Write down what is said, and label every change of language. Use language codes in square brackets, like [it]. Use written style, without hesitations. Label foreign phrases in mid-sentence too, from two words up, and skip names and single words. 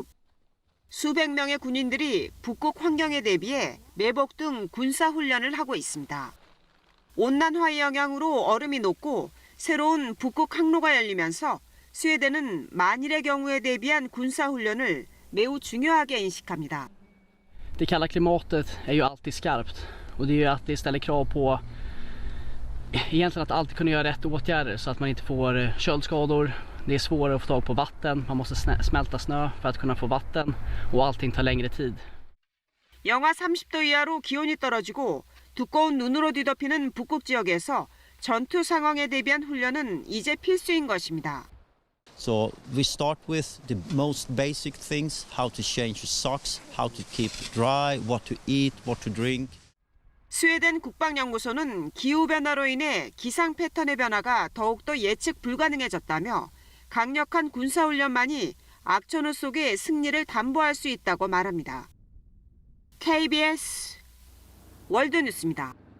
[ko] 수백 명의 군인들이 북극 환경에 대비해 매복 등 군사 훈련을 하고 있습니다. 온난화의 영향으로 얼음이 녹고 새로운 북극 항로가 열리면서 스웨덴은 만일의 경우에 대비한 군사 훈련을 매우 중요하게 인식합니다. [sv] Det kalla klimatet är ju alltid skarpt och det är ju att det ställer krav på egentligen att alltid kunna göra rätt åtgärder så att man inte får köldskador. Det är svårare att få tag på vatten, man måste smälta snö för att kunna få vatten och allting tar längre tid. [ko] 영하 30도 이하로 기온이 떨어지고 두꺼운 눈으로 뒤덮이는 북극 지역에서 전투 상황에 대비한 훈련은 이제 필수인 것입니다. [en] So we start with the most basic things, how to change your socks, how to keep dry, what to eat, what to drink. [ko] 스웨덴 국방연구소는 기후변화로 인해 기상 패턴의 변화가 더욱더 예측 불가능해졌다며 강력한 군사훈련만이 악천후 속의 승리를 담보할 수 있다고 말합니다. KBS 월드뉴스입니다.